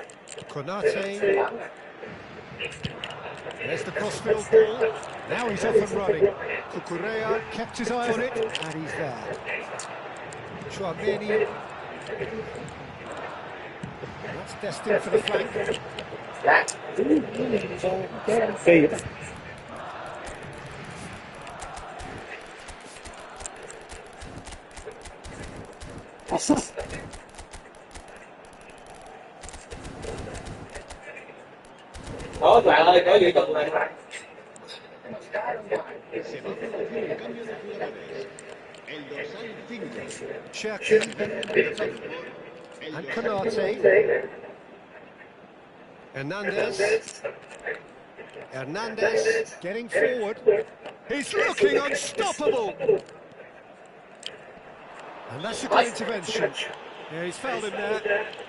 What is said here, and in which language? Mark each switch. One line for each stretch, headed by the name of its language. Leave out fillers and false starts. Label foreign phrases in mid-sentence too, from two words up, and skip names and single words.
English: Konate. There's the crossfield ball. Now he's off and running. Cucurella kept his eye on it, and he's there. Chouameni. That's destined for the flank.
Vietnamese: Dạ. Kỳ vậy? Đó bạn ơi, có gì cần này bạn.
Spanish: Se va a producir un cambio de jugadores. El dorsal 5. Cherki Reemplazado por el and dorsal
English: Konate. Hernandez. Hernandez getting forward. He's looking unstoppable. And that's a good intervention. Yeah, he's fouled him there.